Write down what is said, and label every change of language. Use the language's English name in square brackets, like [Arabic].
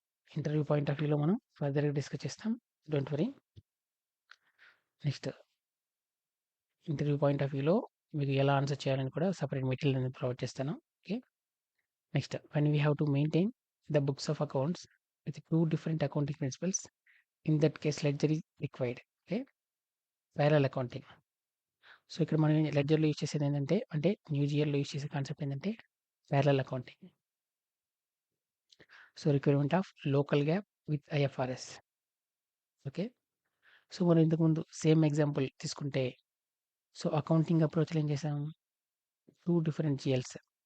[Telugu] Interview point of వ్యూలో మనం ఫర్దర్‌గా డిస్కస్ చేస్తాం. [English] Don't worry. [Telugu] Next interview point of వ్యూలో మీకు ఎలా ఆన్సర్ చేయాలని కూడా సెపరేట్ మెటీరియల్ అనేది ప్రొవైడ్ చేస్తాను. Okay. [English] Next when we have to maintain the books of accounts with two different accounting principles, in that case ledger is required. [Telugu] Okay, parallel accounting. So ఇక్కడ మనం లెడ్జర్లో use చేసేది ఏంటంటే, అంటే new జియర్లో use చేసే concept ఏంటంటే parallel accounting. [English] So requirement of local gap with IFRS. [Telugu] Okay, so మనం ఇంతకుముందు same example తీసుకుంటే, సో అకౌంటింగ్ అప్రోచ్లో ఏం చేసాం, టూ డిఫరెంట్ జిఎల్స్.